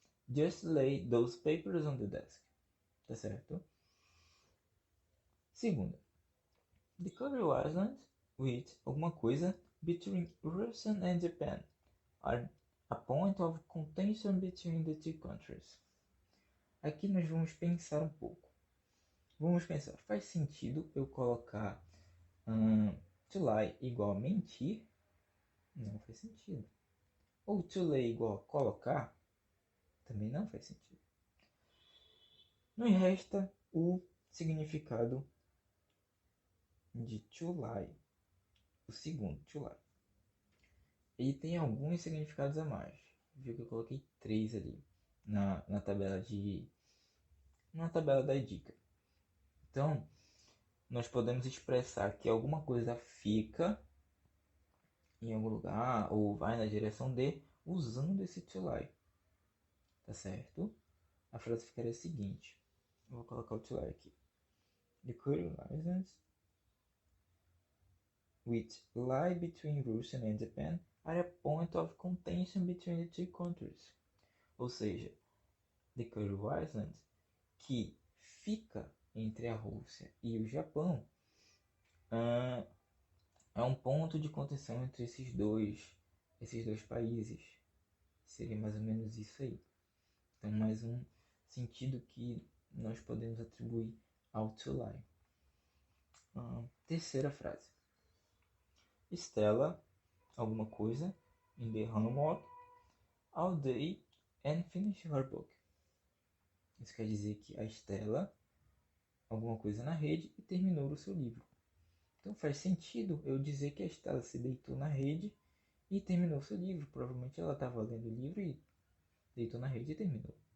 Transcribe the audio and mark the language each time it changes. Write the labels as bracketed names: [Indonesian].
[English] Just lay those papers on the desk. [Portuguese] Tá certo? Segunda. [English] The Kuril Islands, with [Portuguese] alguma coisa [English] between Russia and Japan, are a point of contention between the two countries. [Portuguese] Aqui nós vamos pensar um pouco. Vamos pensar, faz sentido eu colocar to lie igual a mentir? Não faz sentido. Ou to lay igual a colocar? Também não faz sentido. Nos resta o significado de to lie. O segundo, to lie. Ele tem alguns significados a mais. Viu que eu coloquei 3 ali na tabela da dica. Então, nós podemos expressar que alguma coisa fica em algum lugar ou vai na direção de usando esse to lie. Tá certo? A frase ficaria a seguinte. Eu vou colocar o to lie aqui. [English] The Kuril Islands, which lie between Russia and Japan, are a point of contention between the two countries. [Portuguese] Ou seja, the Kuril Islands, que fica entre a Rússia e o Japão, é um ponto de contenção entre esses dois países. Seria mais ou menos isso aí. Então, mais um sentido que nós podemos atribuir ao to lie. Terceira frase. [English] Stella, [Portuguese] alguma coisa, [English] in the homework all day and finish her book. [Portuguese] Isso quer dizer que a Stella, alguma coisa na rede e terminou o seu livro. Então faz sentido eu dizer que a Stella se deitou na rede e terminou seu livro. Provavelmente ela estava lendo o livro e deitou na rede e terminou.